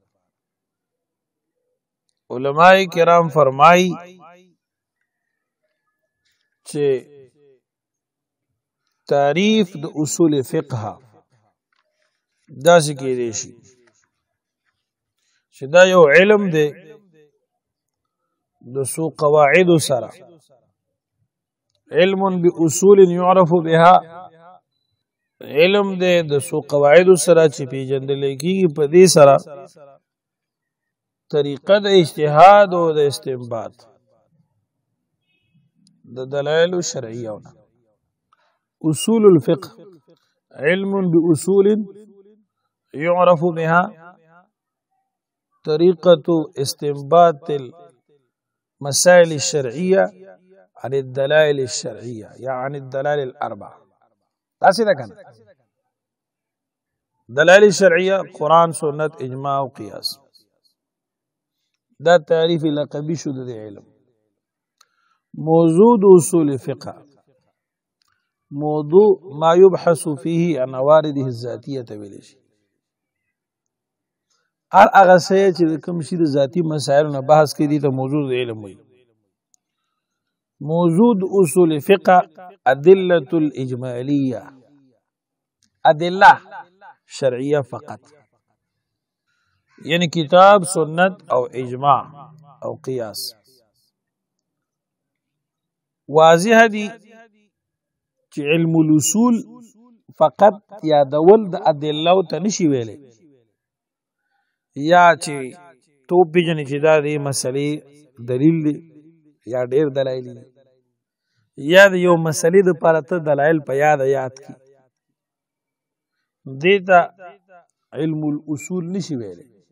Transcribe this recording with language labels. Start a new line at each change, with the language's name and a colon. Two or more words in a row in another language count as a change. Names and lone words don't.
Pashto: علماء کرام فرمایي چې تعریف د اصول فقه داسې کېدی شي چې دا یو علم دی د څو قواعدو سره.
Arabic: علم باصول يعرف بها،
Pashto: علم دی د څو قواعدو سره چې پیژندل کېږي په دې سره طریقه د اجتهاد او د استنباط د دلایل شرعیه.
Arabic: اصول الفقه علم باصول يعرف بها طريقة استنباط المسائل الشرعية عن الدلائل الشرعية، يعني عن الدلائل الأربعة.
Pashto: تاسي ده كان
Arabic: دلائل الشرعية قرآن، سنة، إجماع وقياس.
Pashto: ده تعريف لقبي شو ده علم.
Arabic: موضوع اصول فقه موضوع ما يبحث فيه عن موارده الذاتية
Pashto: ویلی شي. هر هغه څه چې د کوم شي د ذاتي مسایلو نه بحث کوي دي ته موضوع د علم وایي. موضوع اصول فقه ادله الاجماليه، ادله شرعیه فقط، یعنی کتاب، سنت او اجماع او قیاس. واضح دي چې علم الاصول فقط یادول د ادله ته نشي ویلی، یا چې تو پیژنې چې دا د مسلې دلیل دی یا ډېر دلایل دي، یا د یو مسلې دپاره ته دلایل په یاد کړي، دې ته علم الاصول نشي ویلی.